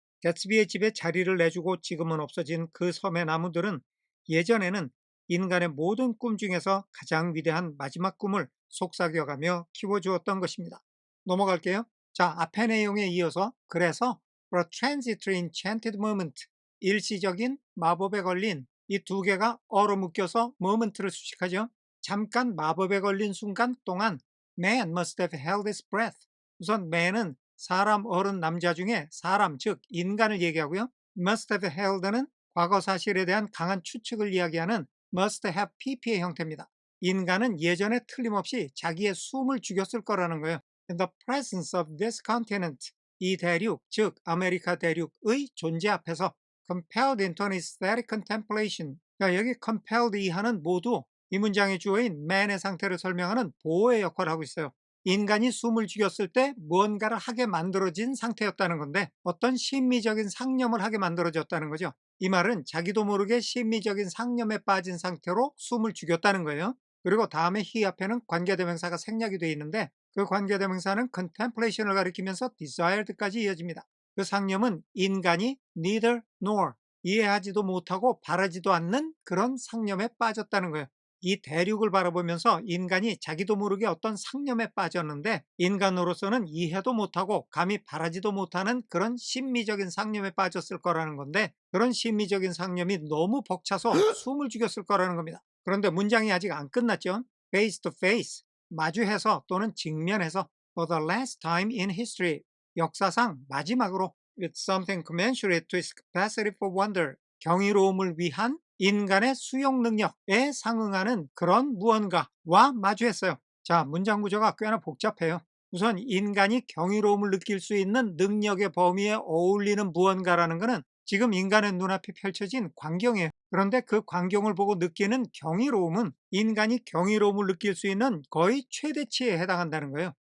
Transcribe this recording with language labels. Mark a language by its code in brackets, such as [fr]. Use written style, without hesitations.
[ko] 개츠비의 집에 자리를 내주고 지금은 없어진 그 섬의 나무들은 예전에는 인간의 모든 꿈 중에서 가장 위대한 마지막 꿈을 속삭여가며 키워주었던 것입니다. 넘어갈게요. 자, 앞의 내용에 이어서 그래서 [en] for a transitory enchanted moment, [ko] 일시적인 마법에 걸린 이 두 개가 얼어붙여서 moment를 수식하죠. 잠깐 마법에 걸린 순간 동안 [en] man must have held his breath. [ko] 우선 man은 사람, 어른, 남자 중에 사람, 즉 인간을 얘기하고요. [en] must have held [ko] 는 과거 사실에 대한 강한 추측을 이야기하는 [en] must have pp [ko] 의 형태입니다. 인간은 예전에 틀림없이 자기의 숨을 죽였을 거라는 거예요. [en] In the presence of this continent, [ko] 이 대륙, 즉 아메리카 대륙의 존재 앞에서 [en] compelled into an aesthetic contemplation. [ko] 그러니까 여기 compelled 이하는 모두 이 문장의 주어인 man의 상태를 설명하는 보호의 역할을 하고 있어요. 인간이 숨을 죽였을 때 무언가를 하게 만들어진 상태였다는 건데 어떤 심미적인 상념을 하게 만들어졌다는 거죠. 이 말은 자기도 모르게 심미적인 상념에 빠진 상태로 숨을 죽였다는 거예요. 그리고 다음에 he 앞에는 관계대명사가 생략이 되어 있는데 그 관계대명사는 contemplation을 가리키면서 desired까지 이어집니다. 그 상념은 인간이 [en] neither nor [ko] 이해하지도 못하고 바라지도 않는 그런 상념에 빠졌다는 거예요. 이 대륙을 바라보면서 인간이 자기도 모르게 어떤 상념에 빠졌는데 인간으로서는 이해도 못하고 감히 바라지도 못하는 그런 심미적인 상념에 빠졌을 거라는 건데 그런 심미적인 상념이 너무 벅차서 숨을 죽였을 거라는 겁니다. 그런데 문장이 아직 안 끝났죠. [en] face to face, [ko] 마주해서 또는 직면해서 [en] for the last time in history, [ko] 역사상 마지막으로 [en] with something commensurate to its capacity for wonder, [ko] 경이로움을 위한 인간의 수용 능력에 상응하는 그런 무언가와 마주했어요. 자, 문장 구조가 꽤나 복잡해요. 우선 인간이 경이로움을 느낄 수 있는 능력의 범위에 어울리는 무언가라는 것은 지금 인간의 눈앞에 펼쳐진 광경이에요. 그런데 그 광경을 보고 느끼는 경이로움은 인간이 경이로움을 느낄 수 있는 거의 최대치에 해당한다는 거예요.